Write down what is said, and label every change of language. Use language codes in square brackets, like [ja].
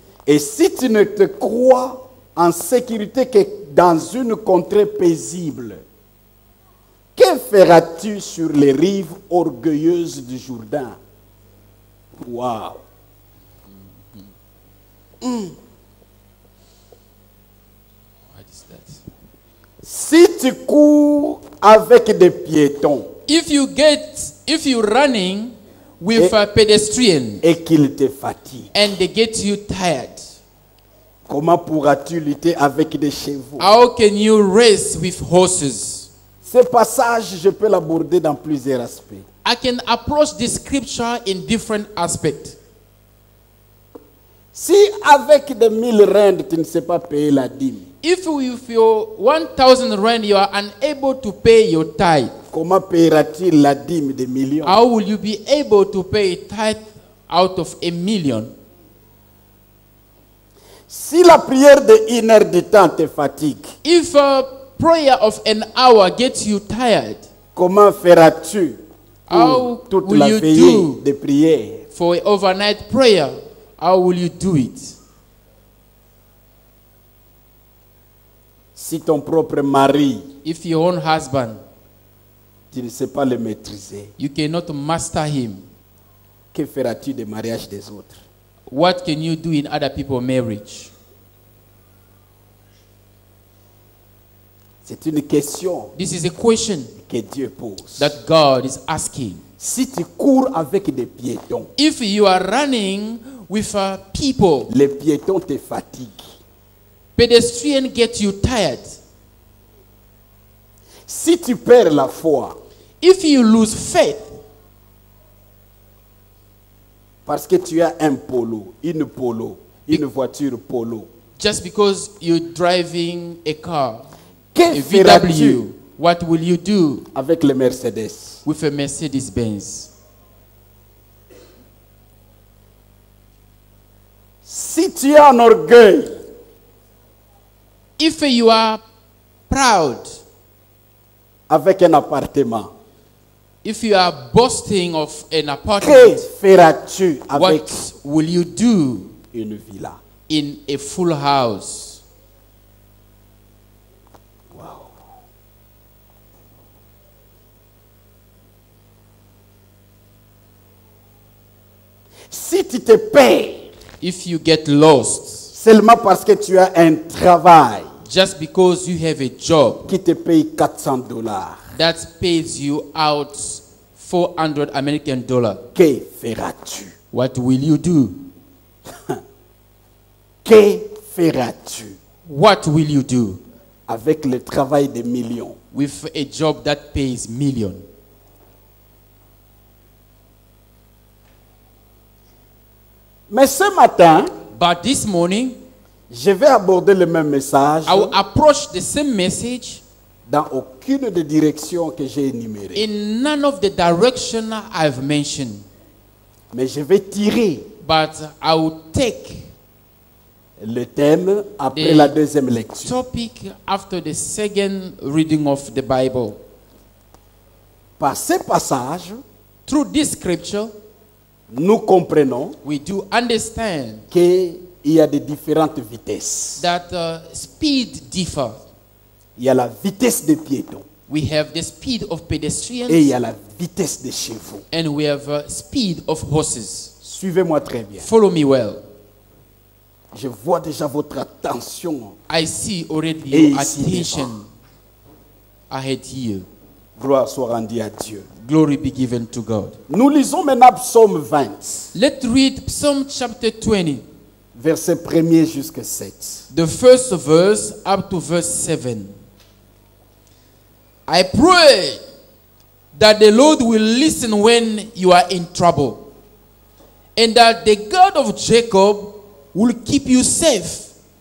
[fr] Et si tu ne te crois en sécurité que dans une contrée paisible, que feras-tu sur les rives orgueilleuses du Jourdain? [en] Wow. What is that? [fr] Si tu cours avec des piétons [en] If you're running with a pedestrian [fr] et qu'ils te fatiguent, [en] and they get you tired, [fr] comment pourras-tu lutter avec des chevaux? [en] how can you race with horses? [fr] Ce passage, je peux l'aborder dans plusieurs aspects. [en] I can approach this scripture in different aspects. [fr] Si avec des 1000 rentes, tu ne sais pas payer la dîme, [en] If with your 1,000 rand you are unable to pay your tithe, [fr] comment payeras-tu la dîme des millions? [en] how will you be able to pay tithe out of 1,000,000? [fr] Si la prière de 1 heure de temps te fatigue, [en] If a prayer of an hour gets you tired, [fr] comment feras-tu [en] How [fr] pour toute [en] will [fr] la [en] you [fr] veillée [en] do? [fr] de prière? [en] for an overnight prayer, how will you do it? [fr] Si ton propre mari, [en] If your own husband, [fr] tu ne sais pas le maîtriser, [en] you cannot master him, [fr] que feras-tu des mariages des autres? [en] what can you do in other people's marriage? [fr] C'est une question [en] This is a question [fr] que Dieu pose. [en] that God is asking. [fr] Si tu cours avec des piétons, [en] If you are running with people, [fr] les piétons te fatiguent. [en] pedestrian get you tired. [fr] Si tu perds la foi, [en] If you lose faith [fr] parce que tu as un polo, une voiture polo, [en] just because you're driving a car, [fr] que [en] a [fr] feras-tu [en] VW, what will you do [fr] avec le Mercedes? [en] with a Mercedes Benz? [fr] Si tu as un orgueil, [en] If you are proud [fr] avec un appartement, [en] If you are boasting of an [fr] Que [en] apartment, [fr] feras-tu avec [en] what will you do [fr] une villa? [en] in a full house? Wow. [fr] Si tu te perds [en] If you get lost [fr] seulement parce que tu as un travail [en] just because you have a job [fr] qui te paye $400, [en] that pays you out $400 American dollar, [fr] que feras-tu? [en] what will you do? [fr] Que feras-tu [en] What will you do [fr] avec le travail des millions? [en] with a job that pays million? [fr] Mais ce matin, [en] But this morning, [fr] je vais aborder le même message [en] I will approach the same message [fr] dans aucune des directions que j'ai énumérées. [en] in none of the direction I've mentioned. [fr] Mais je vais tirer [en] But I will take [fr] le thème après Et- la deuxième lecture. [en] topic after the second reading of the Bible. [fr] Par ces passages, [en] Through this scripture, [fr] nous comprenons [en] we do understand [fr] qu'il y a de différentes vitesses. [en] that speed differ. [fr] Il y a la vitesse des piétons [en] We have the speed of [fr] et il [en] pedestrians [fr] y a la vitesse des chevaux. [en] and we have speed of horses. [fr] Suivez-moi très bien. [en] Follow me well. [fr] Je vois déjà votre attention. [en] I see already [fr] Et [en] your [fr] ici [en] attention ahead here. [fr] Gloire soit rendue à Dieu. [en] Glory be given to God. [fr] Nous lisons maintenant Psaume 20, [en] Let's read Psalm chapter 20, [fr] verset 1er jusqu'à 7. [en] the first verse up to verse 7. I pray that the Lord will listen when you are in trouble, and that the God of Jacob will keep you safe.